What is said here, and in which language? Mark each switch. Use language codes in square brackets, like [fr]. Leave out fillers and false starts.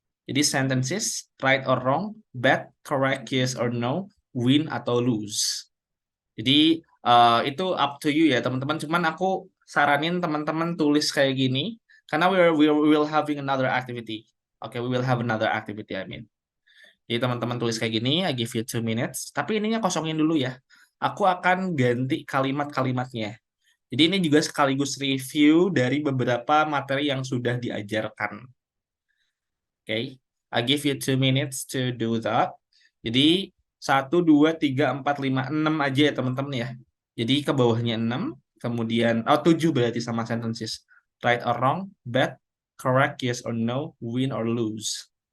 [en] Jadi sentences, right or wrong, bad, correct, yes or no, win atau lose. [id] Jadi itu up to you ya teman-teman. Cuman aku saranin teman-teman tulis kayak gini karena [en] we will having another activity. Oke, we will have another activity, I mean. [id] Jadi teman-teman tulis kayak gini, [en] I give you 2 minutes. [id] Tapi ininya kosongin dulu ya. Aku akan ganti kalimat-kalimatnya. Jadi ini juga sekaligus review dari beberapa materi yang sudah diajarkan. [en] Oke, I give you 2 minutes to do that. [id] Jadi 1, 2, 3, 4, 5, 6 aja ya teman-teman ya. Jadi ke bawahnya 6, kemudian 7 berarti sama sentences. [en] Right or wrong, bad, correct, yes or no, win or lose.